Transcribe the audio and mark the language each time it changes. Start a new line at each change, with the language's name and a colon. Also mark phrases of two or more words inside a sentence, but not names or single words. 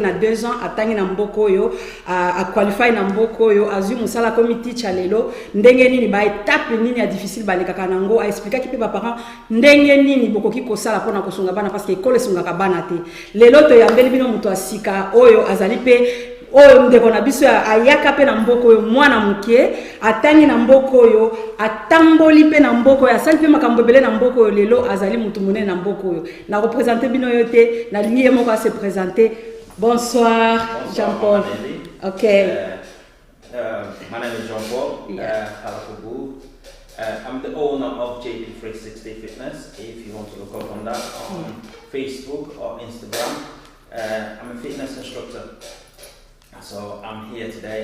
Lingala: na 2 ans atangi na mboka oyo a qualify na mboka oyo azwi musala komi teacher lelo ndenge nini ba étape nini ya difficile balekaka nango a expliquer ki pe ba parents ndenge nini bokoki kosala pona kosunga bana
French: parce que
Lingala: école sungaka bana te lelo to yambeli bino muto asika oyo azali pe oyo ndeko na biso ayaka pe na mboko oyo mwana muke atangi na mboko oyo atamboli pe na mboko oyo asali pe makambo ebele na mboko oyo lelo azali mutu munene na mboko oyo na représenter bino yo te na lingi ye moko
French: se présenter. Bonsoir Jean-Paul. Okay.
English: My name is Jean-Paul. I'm the owner of JP360 Fitness. If you want to look up on that on Facebook or Instagram, I'm a fitness instructor. So I'm here today.